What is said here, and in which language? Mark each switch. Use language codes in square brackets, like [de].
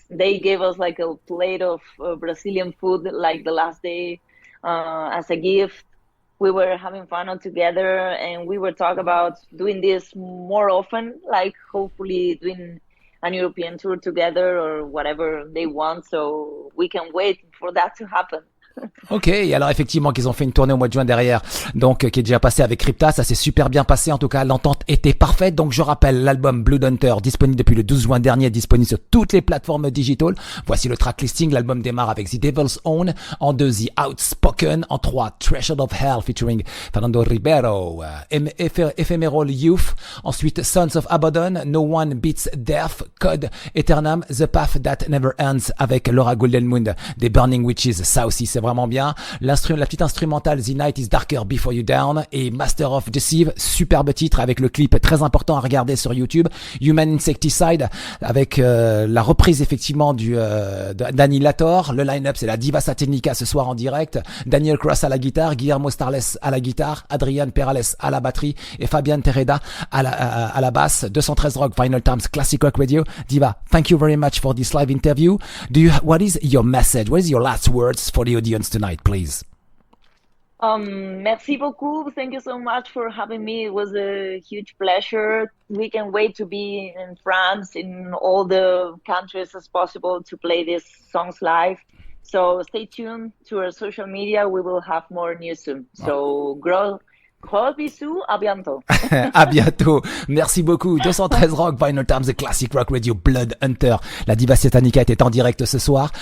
[en] They gave us like a plate of Brazilian food like the last day as a gift. We were having fun all together, and we were talking about doing this more often, like hopefully doing an European tour together or whatever they want. So we can wait for that to happen. [fr] Ok, alors effectivement qu'ils ont fait une tournée au mois de juin derrière, donc qui est déjà passé avec Crypta, ça s'est super bien passé, en tout cas l'entente était parfaite. Donc je rappelle l'album BloodHunter, disponible depuis le 12 juin dernier, disponible sur toutes les plateformes digitales. Voici le track listing. L'album démarre avec The Devil's Own, en 2 The Outspoken, en 3 Threshold of Hell featuring Fernando Ribeiro, Ephemeral Youth, ensuite Sons of Abaddon, No One Beats Death, Code Eternam, The Path That Never Ends avec Laura Goldenmund des Burning Witches. Ça aussi c'est vraiment bien. La petite instrumentale The Night is Darker Before You Down et Master of Deceive, superbe titre avec le clip très important à regarder sur YouTube. Human Insecticide avec la reprise effectivement d'Annihilator. Le line-up c'est la Diva Satanica ce soir en direct. Daniel Cross à la guitare, Guillermo Starles à la guitare, Adrian Perales à la batterie et Fabian Tereda à la basse. 213 Rock, Vinylestimes, Classic Rock Radio. [en] Diva, thank you very much for this live interview. What is your message? What is your last words for the audience tonight, please? [fr] Merci beaucoup. [en] Thank you so much for having me. It was a huge pleasure. We can wait to be in France, in all the countries as possible to play these songs live. So stay tuned to our social media. We will have more news soon. [fr] So gros bisous, à bientôt. À bientôt. Merci beaucoup. 213 Rock, Vinylestimes, Classic Rock Radio, BloodHunter. La Diva Satanica était en direct ce soir.